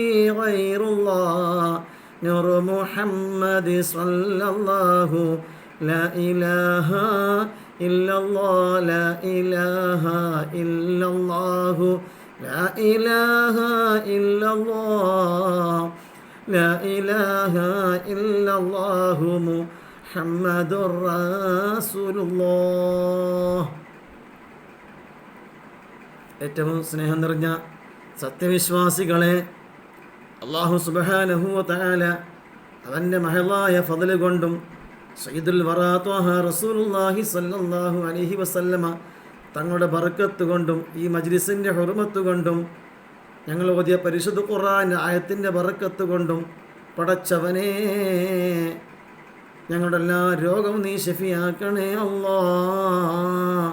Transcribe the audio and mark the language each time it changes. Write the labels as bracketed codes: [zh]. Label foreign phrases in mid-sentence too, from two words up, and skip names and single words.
[ar] غير الله نور محمد صلى الله لا إله إلا الله لا إله إلا الله لا إله إلا الله لا إله إلا الله محمد رسول الله. [ml] ഏറ്റവും സ്നേഹം നിറഞ്ഞ സത്യവിശ്വാസികളെ, [ar] الله سبحانه وتعالى [ml] അവൻ്റെ മഹളായ ഫضل കൊണ്ടും [ar] سيد الورى طه رسول الله صلى الله عليه وسلم [ml] തങ്ങളുടെ ബർക്കത്ത് കൊണ്ടും ഈ മജ്ലിസിൻ്റെ ഹുർമത്ത് കൊണ്ടും ഞങ്ങൾ ഓതിയ പരിശുദ്ധ ഖുർആൻ ആയത്തിൻ്റെ ബർക്കത്ത് കൊണ്ടും പടച്ചവനെ ഞങ്ങളുടെ എല്ലാ രോഗവും നീ ശഫിയാക്കണേ അല്ലാഹ്.